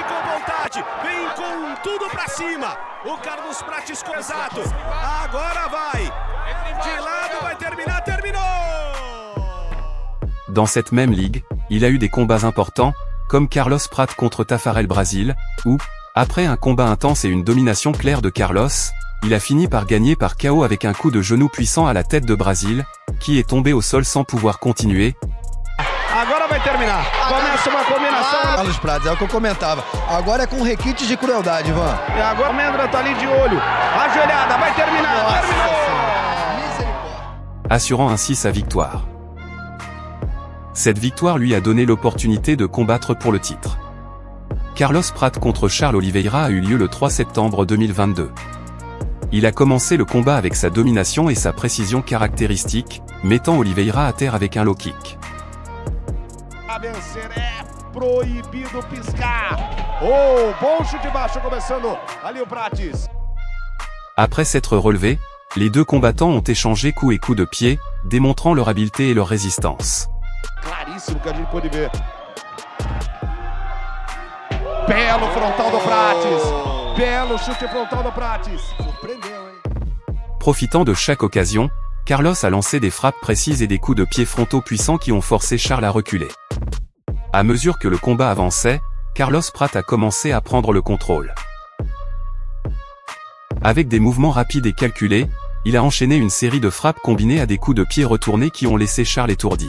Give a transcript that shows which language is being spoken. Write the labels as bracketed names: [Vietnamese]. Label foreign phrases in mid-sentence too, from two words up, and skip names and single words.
[French] Dans cette même ligue, il a eu des combats importants, comme Carlos Pratt contre Tafarel Brasil, où, après un combat intense et une domination claire de Carlos, il a fini par gagner par KO avec un coup de genou puissant à la tête de Brasil, qui est tombé au sol sans pouvoir continuer. [Portuguese] Agora vai terminar. Começa uma combinação. Carlos Pratt, é o que eu comentava. Agora é com requintes de crueldade, Ivan. E agora o Mendra tá ali de olho. Ajoelhada, vai terminar. Terminou. [French] Assurant ainsi sa victoire. Cette victoire lui a donné l'opportunité de combattre pour le titre. Carlos Pratt contre Charles Oliveira a eu lieu le 3 septembre 2022. Il a commencé le combat avec sa domination et sa précision caractéristique, mettant Oliveira à terre avec un low kick. [Portuguese] A vencer é proibido piscar. Oh, bom chute baixo começando ali o Prates. [French] Après s'être relevés, les deux combattants ont échangé coups et coups de pied, démontrant leur habileté et leur résistance. [Portuguese] Claríssimo que a gente pode ver. Belo frontal do Prates. Belo chute frontal do Prates. Surpreendeu, hein? [French] Profitant de chaque occasion, Carlos a lancé des frappes précises et des coups de pied frontaux puissants qui ont forcé Charles à reculer. À mesure que le combat avançait, Carlos Pratt a commencé à prendre le contrôle. Avec des mouvements rapides et calculés, il a enchaîné une série de frappes combinées à des coups de pied retournés qui ont laissé Charles étourdi.